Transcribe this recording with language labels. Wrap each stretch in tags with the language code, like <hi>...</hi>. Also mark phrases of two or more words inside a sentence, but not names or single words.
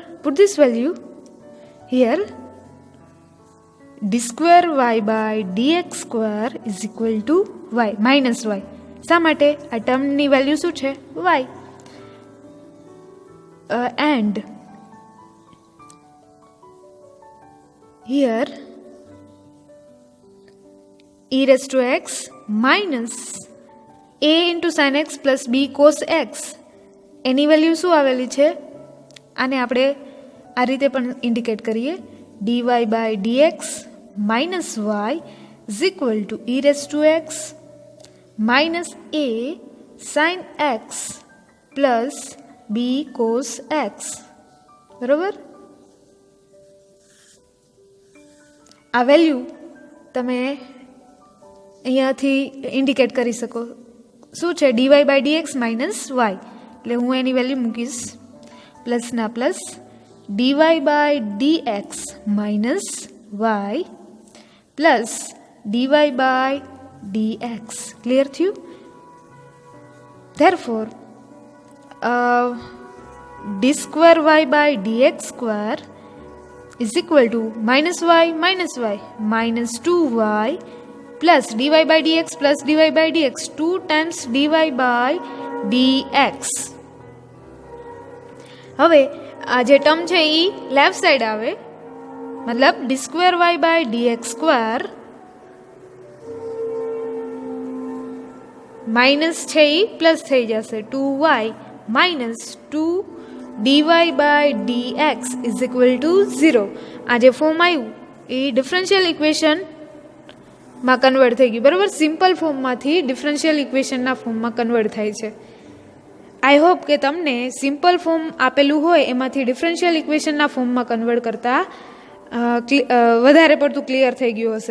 <en>Put this value here d2y/dx² is equal to y minus y.</en> <gu>શા માટે? આ ટર્મની વેલ્યુ શું છે વાય.</gu> <en>and here e raised to x minus a into sin x plus b cos x</en> <gu>એની વેલ્યુ શું આવેલી છે? આને આપણે આ રીતે પણ ઇન્ડિકેટ કરીએ.</gu> <en>dy/dx minus y is equal to e raised to x minus a sin x plus b cos x.</en> <gu>બરોબર. આ વેલ્યુ તમે અહીંયાથી ઇન્ડિકેટ કરી શકો. શું છે?</gu> <en>dy/dx minus y.</en> <gu>એટલે હું એની વેલ્યુ મૂકીશ પ્લસના</gu> <en>plus dy/dx minus y plus dy/dx.</en> <gu>ક્લિયર થયું?</gu> <en>ધેરફોર d2y/dx² is equal to minus y minus 2y plus dy/dx plus dy/dx 2 times dy/dx.</en> <gu>હવે આ જે ટર્મ છે એ લેફ્ટ સાઈડ આવે, મતલબ d2y/dx² માઇનસ છે એ પ્લસ થઈ જશે</gu> <en>2y minus 2 dy/dx is equal to 0.</en> <gu>આ જે ફોર્મ આવ્યું એ ડિફરન્શિયલ ઇક્વેશનમાં કન્વર્ટ થઈ ગયું. બરાબર. સિમ્પલ ફોર્મમાંથી ડિફરન્શિયલ ઇક્વેશનના ફોર્મમાં કન્વર્ટ થાય છે.</gu> <en>I hope</en> <gu>કે તમને</gu> <en>simple form</en> <gu>આપેલું હોય એમાંથી ડિફરન્શિયલ ઇક્વેશનના ફોર્મમાં કન્વર્ટ કરતાં વધારે પડતું ક્લિયર થઈ ગયું હશે.</gu>